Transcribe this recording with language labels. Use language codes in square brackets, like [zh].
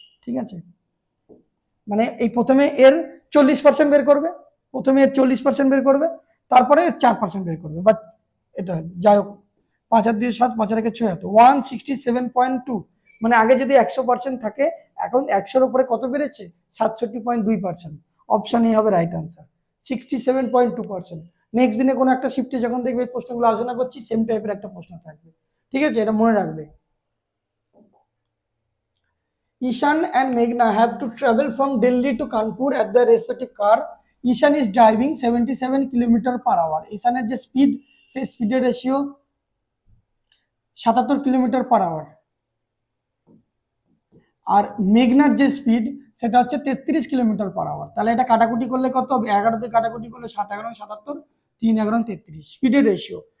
[bn] ঠিক আছে, মানে এই প্রথমে এর 40% বের করবে, প্রথমে এর 40% বের করবে, তারপরে 4% বের করবে, বা এটা যাই হোক, 5 আর 2 7, 5 আর 1 6, 167.2, মানে আগে যদি 100% থাকে, এখন 100-এর উপরে কত বেড়েছে? 67.2%। অপশন এ হবে রাইট আনসার, 67.2%। নেক্সট দিনে কোনো একটা শিফটে যখন দেখবে এই প্রশ্নগুলো আলোচনা করছি, সেম টাইপের একটা প্রশ্ন থাকবে। ঠিক আছে, এটা মনে রাখবে। [en] Ishan and Meghna have to travel from Delhi to Kanpur at their respective car. Ishan is driving 77 kilometre per hour. [bn] ঈশানের যে স্পিড, সেই স্পিডের রেশিও 77 কিলোমিটার পার আওয়ার। আর মেঘনার যে স্পিড সেটা হচ্ছে 33 কিলোমিটার পার আওয়ার। তাহলে এটা কাটাকুটি করলে কত হবে? 11 দিয়ে কাটাকুটি করলে 7 11 77, 3 11 33 স্পিডের রেশিও।